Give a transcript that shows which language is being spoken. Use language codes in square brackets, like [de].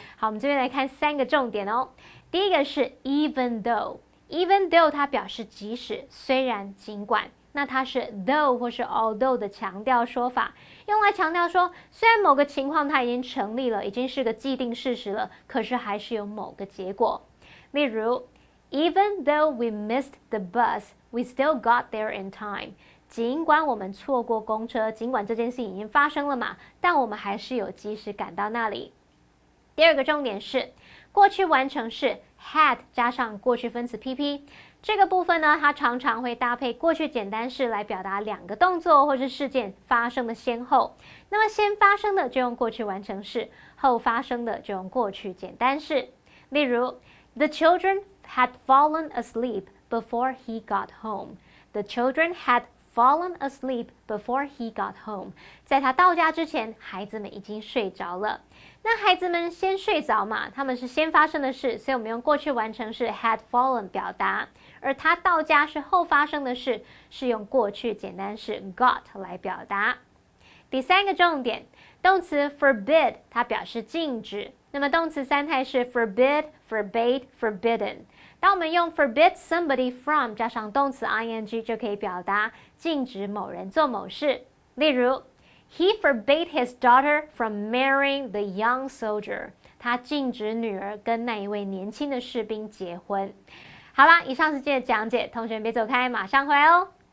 [zh] 好，我们这边来看三个重点哦。第一个是 even though 它表示即使、虽然、尽管，那它是 though 或是 although 的强调说法，用来强调说，虽然某个情况它已经成立了，已经是个既定事实了，可是还是有某个结果。例如 [en] Even though we missed the bus, we still got there in time. [zh] 尽管我们错过公车，尽管这件事情已经发生了嘛，但我们还是有及时赶到那里。第二个重点是过去完成式 had 加上过去分词 PP。这个部分呢，它常常会搭配过去简单式来表达两个动作或是事件发生的先后。那么先发生的就用过去完成式，后发生的就用过去简单式。例如 [en] The children had fallen asleep before he got home. The children had fallen asleep before he got home. [zh] 在他到家之前，孩子们已经睡着了。那孩子们先睡着嘛，他们是先发生的事，所以我们用过去完成式 had fallen 表达。而他到家是后发生的事，是用过去简单式 got 来表达。第三个重点，动词 forbid 它表示禁止，那么动词三态是 forbid, forbade, forbidden。当我们用 forbid somebody from 加上动词 ing 就可以表达禁止某人做某事。例如 He forbade his daughter from marrying the young soldier. 他禁止女儿跟那一位年轻的士兵结婚。好啦，以上是今天的讲解，同学们别走开，马上回来哦。